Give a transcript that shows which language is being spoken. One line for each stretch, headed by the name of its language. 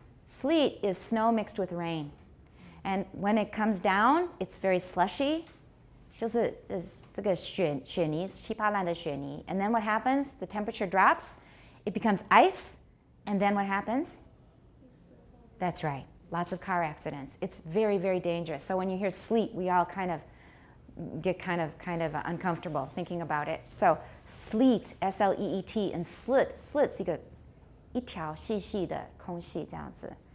English: Sleet is snow mixed with rain. And when it comes down, it's very slushy.
Chinese: 就是这个雪泥，稀巴烂的雪泥。
English: And then what happens? The temperature drops. It becomes ice. And then what happens? That's right. Lots of car accidents. It's very, very dangerous. So when you hear sleet, we all kind of get kind of uncomfortable thinking about it. So sleet, S-L-E-E-T, and slit
Chinese: 是一条细细的空气这样子。